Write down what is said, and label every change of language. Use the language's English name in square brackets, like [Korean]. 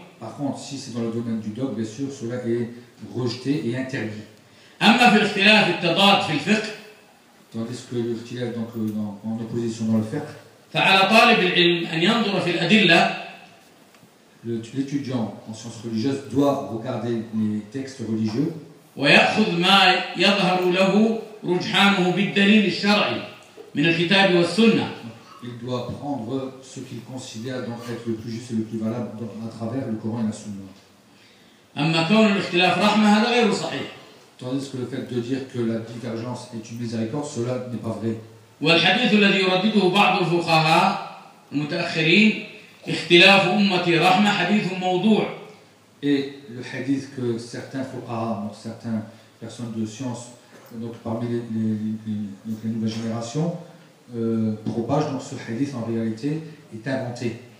[French] par contre, si c'est dans le domaine du dogme, bien sûr, cela est rejeté et interdit. [Arabic] أما في الاختلاف التضاد في الفقه، [French] tandis que l'ikhtilaf donc en opposition dans le fiqh، [Arabic] فعلى طالب العلم أن ينظر في الأدلة، [French] l'étudiant en sciences religieuses doit regarder les textes religieux، [Arabic] ويأخذ ما يظهر له رجحانه بالدليل الشرعي من الكتاب والسنة، [French] il doit prendre ce qu'il considère donc être le plus juste et le plus valable à travers le Coran et la Sunna. [Arabic] أما كون الاختلاف رحمة هذا غير صحيح. [French] Tandis que le fait de dire que la divergence est une miséricorde, cela n'est pas vrai. Et le hadith que certains fuqaha, donc certaines personnes de science, donc parmi les nouvelles générations, propagent, donc ce hadith en réalité est inventé.